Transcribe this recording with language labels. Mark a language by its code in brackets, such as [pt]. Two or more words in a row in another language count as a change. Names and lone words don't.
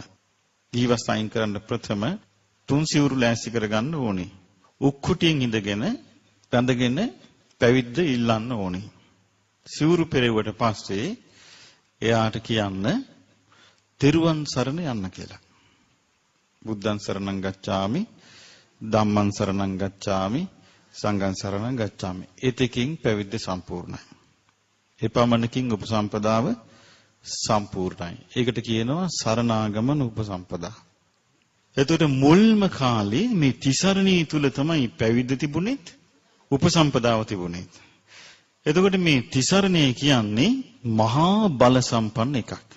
[si] ඊවස් අයින් කරන්න ප්‍රථම තුන් සිවුරු ලෑස්ති කරගන්න ඕනේ. උක්කුටියෙන් ඉඳගෙන බැඳගෙන පැවිද්ද ඉල්ලන්න ඕනේ. සිවුරු පෙරෙව්වට පස්සේ එයාට කියන්න තෙරුවන් සරණ යන්න කියලා. [pi] බුද්ධං සරණං ගච්ඡාමි ධම්මං සරණං ගච්ඡාමි සංඝං සරණං ගච්ඡාමි. [si] ඒතකින් පැවිද්ද සම්පූර්ණයි. එපමණකින් උපසම්පදාව සම්පූර්ණයි. ඒකට කියනවා සරණාගමන උපසම්පදා. එතකොට මුල්ම කාලේ මේ තිසරණී තුල තමයි පැවිද්ද තිබුණෙත් උපසම්පදාව තිබුණෙත්. එතකොට මේ තිසරණේ කියන්නේ මහා බල සම්පන්න එකක්.